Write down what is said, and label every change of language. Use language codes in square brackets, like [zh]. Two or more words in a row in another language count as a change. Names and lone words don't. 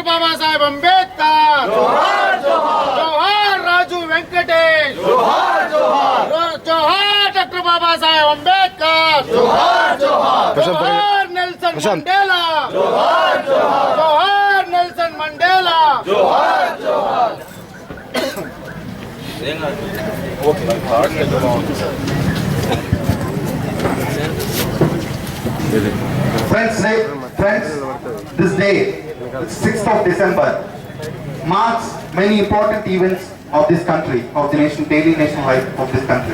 [en] Baba Saheb Ambedkar. Johar, Johar. Johar Raju Venkatesh. Johar, Johar. Johar Dr. Baba Saheb Ambedkar. Johar, Johar. Johar Nelson Mandela. Johar, Johar. Johar Nelson Mandela. Johar, Johar. Friends, this day, 6th of December, marks many important events of this country, of the nation, daily national life of this country.